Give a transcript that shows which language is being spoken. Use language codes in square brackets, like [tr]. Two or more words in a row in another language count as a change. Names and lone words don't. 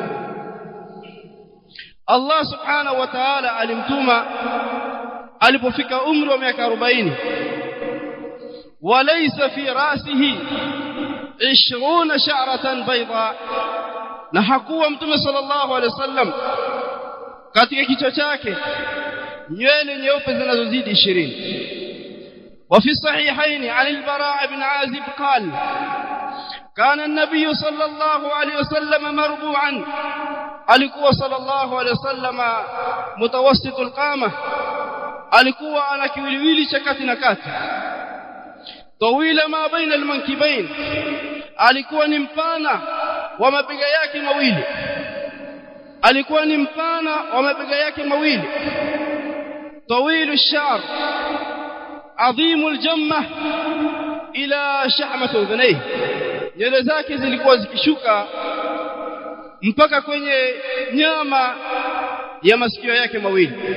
[sw] Allah [ar] سبحانه وتعالى [sw] alimtuma alipofika umri wa miaka 40, [ar] وليس في رأسه 20 شعرة بيضاء, [sw] na hakuwa mtume [ar] صلى الله عليه وسلم [sw] katika kichwa chake nywele nyeupe zinazozidi 20. [ar] وفي الصحيحين عن البراء بن عازب قال كان النبي صلى الله عليه وسلم مربوعا، [sw] alikuwa [ar] صلى الله عليه وسلم متوسط القامة, [sw] alikuwa ana kiwiliwili cha kati na kati, [ar] طويل ما بين المنكبين, [sw] alikuwa ni mpana wa mabega yake mawili, alikuwa ni mpana wa mabega yake mawili, [ar] طويل الشعر عظيم الجمة إلى شحمة أذنيه, [sw] nywele zake zilikuwa zikishuka mpaka kwenye nyama ya masikio yake mawili.